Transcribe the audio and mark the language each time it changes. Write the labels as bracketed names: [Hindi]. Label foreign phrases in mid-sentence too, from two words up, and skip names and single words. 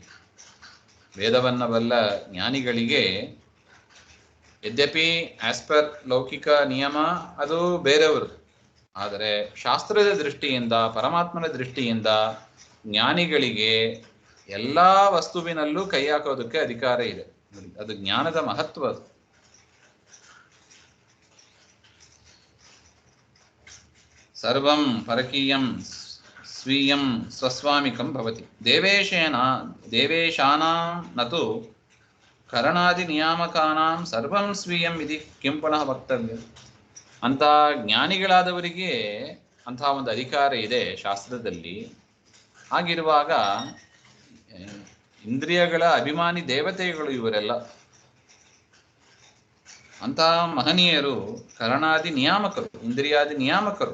[Kannada] ವೇದವನ್ನ ಬಲ್ಲ ಜ್ಞಾನಿಗಳಿಗೆ ಯದ್ಯಪಿ [English] as per [Kannada] ಲೌಕಿಕ ನಿಯಮ ಅದು ಬೇರೆಯವರು, ಆದರೆ ಶಾಸ್ತ್ರದ ದೃಷ್ಟಿಯಿಂದ, ಪರಮಾತ್ಮನ ದೃಷ್ಟಿಯಿಂದ ಜ್ಞಾನಿಗಳಿಗೆ ಎಲ್ಲ ವಸ್ತುವಿನಲ್ಲೂ ಕೈ ಹಾಕೋದಕ್ಕೆ ಅಧಿಕಾರ ಇದೆ. ಅದು ಜ್ಞಾನದ ಮಹತ್ವ. [Sanskrit] ಅದು ಸರ್ವಂ ಪರಕೀಯಂ ಸ್ವೀಯಂ ಸ್ವಸ್ವಾಮಿಕಂ ಭವತಿ. ದೇವೇಶಾನಾಂ ನತು ಕರಣಾದಿ ನಿಯಾಮಕಾನಾಂ ಸರ್ವಂ ಸ್ವೀಯಂ ಇತಿ ಕಿಂ ಪುನಃ ವಕ್ತವ್ಯ. [Kannada] ಅಂತ ಜ್ಞಾನಿಗಳಾದವರಿಗೆ ಅಂಥ ಒಂದು ಅಧಿಕಾರ ಇದೆ ಶಾಸ್ತ್ರದಲ್ಲಿ. ಹಾಗಿರುವಾಗ ಇಂದ್ರಿಯಗಳ ಅಭಿಮಾನಿ ದೇವತೆಗಳು ಇವರೆಲ್ಲ. ಅಂತಹ ಮಹನೀಯರು ಕರಣಾದಿ ನಿಯಾಮಕರು, ಇಂದ್ರಿಯಾದಿ ನಿಯಾಮಕರು.